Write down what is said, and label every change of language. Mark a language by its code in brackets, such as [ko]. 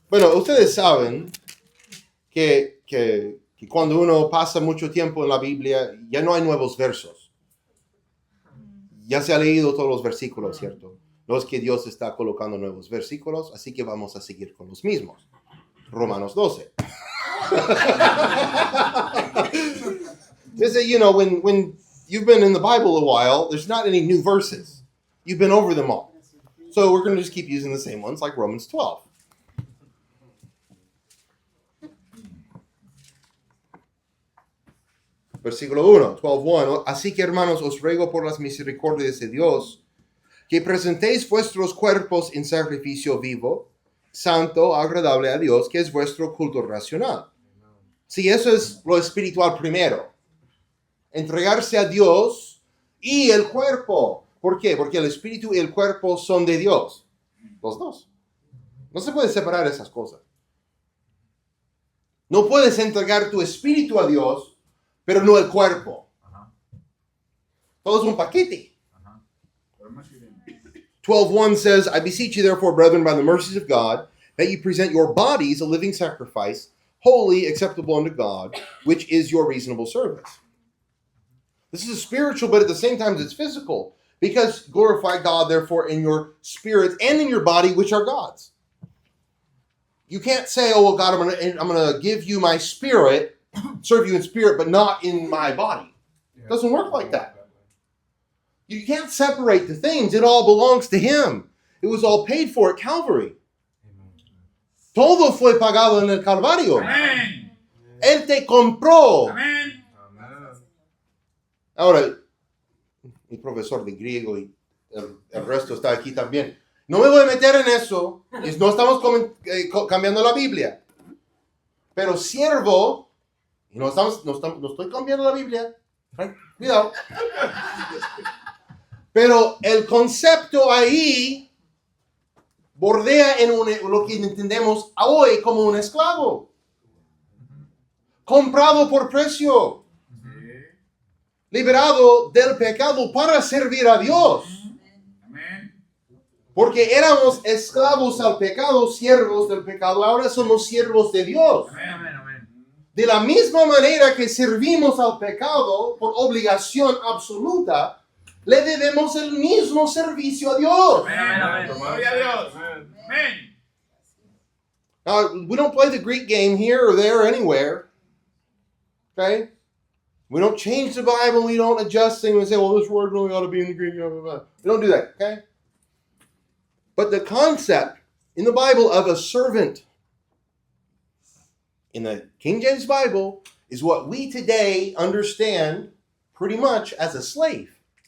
[es] Bueno, ustedes saben que cuando uno pasa mucho tiempo en la Biblia, ya no hay nuevos versos. Ya se ha leído todos los versículos, ¿cierto? No es que Dios está colocando nuevos versículos, así que vamos a seguir con los mismos. Romanos 12. [en] They say, when you've been in the Bible a while, there's not any new verses. You've been over them all. So we're going to just keep using the same ones like Romans 12. [es] Versículo 1, 12:1. Así que, hermanos, os ruego por las misericordias de Dios que presentéis vuestros cuerpos en sacrificio vivo, santo, agradable a Dios, que es vuestro culto racional. Sí, eso es lo espiritual primero. Entregarse a Dios y el cuerpo. ¿Por qué? Porque el espíritu y el cuerpo son de Dios. Los dos. No se puede separar esas cosas. No puedes entregar tu espíritu a Dios, pero no el cuerpo. Todo es un paquete. [en] 12:1 says, I beseech you therefore, brethren, by the mercies of God, that you present your bodies a living sacrifice, holy, acceptable unto God, which is your reasonable service. This is spiritual, but at the same time it's physical. Because glorify God, therefore, in your spirit and in your body, which are God's. You can't say, oh, well, God, I'm going to give you my spirit, serve you in spirit, but not in my body. It doesn't work like that. You can't separate the things. It all belongs to Him. It was all paid for at Calvary. [es] Todo fue pagado en el Calvario. Amén. Él te compró. Amén. [en] Amen. [es] Ahora, mi profesor de griego y el resto está aquí también. No me voy a meter en eso. No estamos cambiando la Biblia. Pero siervo, y no estoy cambiando la Biblia. Cuidado. Pero el concepto ahí bordea en lo que entendemos hoy como un esclavo. Comprado por precio. Liberado del pecado para servir a Dios. Amén. Porque éramos esclavos al pecado, siervos del pecado. Ahora somos siervos de Dios. Amén. Amén. Amén. De la misma manera que servimos al pecado por obligación absoluta, le debemos el mismo servicio a Dios. Amén. Amén. Gloria a Dios. Amén. [en] Now, we don't play the Greek game here or there or anywhere. Okay? We don't change the Bible. We don't adjust things and say, well, this word really ought to be in the Greek. Blah, blah, blah. We don't do that, okay? But the concept in the Bible of a servant in the King James Bible is what we today understand pretty much as a slave.